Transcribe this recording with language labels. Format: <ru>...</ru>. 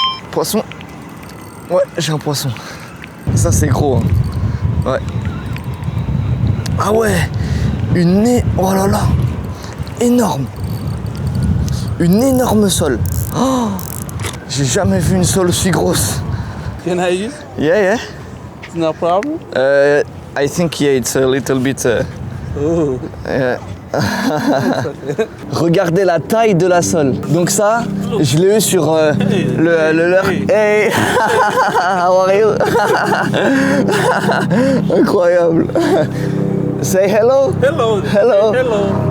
<fr>Poisson. Ouais, j'ai un poisson. Ça c'est gros. Hein. Ouais. Ah ouais. Oh là là. Énorme. Une énorme sole. Oh, j'ai jamais vu une sole aussi grosse.</fr> <en>Can I use? Yeah. It's no problem. I think yeah, it's a little bit. Oh.</en> <fr>Regardez la taille de la sole. Donc ça, je l'ai eu sur le leurre.</fr> <en>Hey, how are you? Incroyable. Say hello. Hello. Hello. Hello.</en>